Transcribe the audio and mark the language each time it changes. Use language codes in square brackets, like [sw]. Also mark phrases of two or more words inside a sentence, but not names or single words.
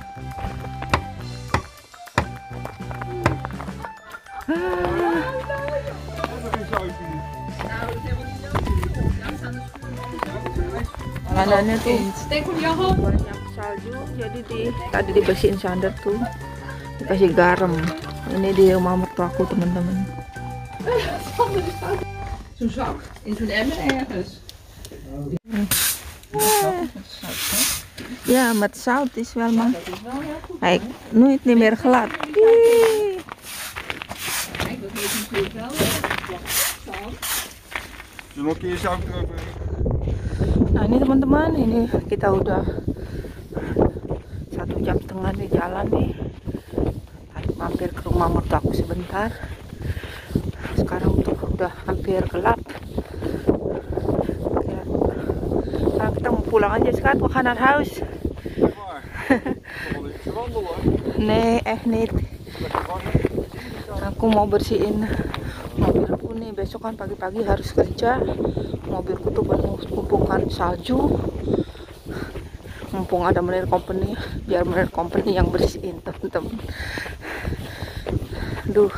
[id] Jalanannya tuh banyak salju, jadi tadi dibersihin Sander tuh, dikasih garam. Ini di rumah mertuaku teman-teman. [nl] Zo'n zak in zo'n emmer ergens. Ja, met zout is wel maar. Kijk, nooit niet meer glad. Kijk, dat is natuurlijk wel. Zullen we nog een keer zout erover? [id] Nah ini teman-teman, ini kita udah 1,5 jam di jalan nih. Tadi mampir ke rumah mertuaku sebentar. Sekarang tuh udah hampir gelap. Sekarang kita mau pulang aja sekarang, [nl] we gaan naar huis. Nee, echt niet. [id] Aku mau bersihin mobilku nih, besok kan pagi-pagi harus kerja. Mobilku tuh penuh tumpukan salju. Mumpung ada Meneer Company, biar Meneer Company yang bersihin teman-teman. Duh.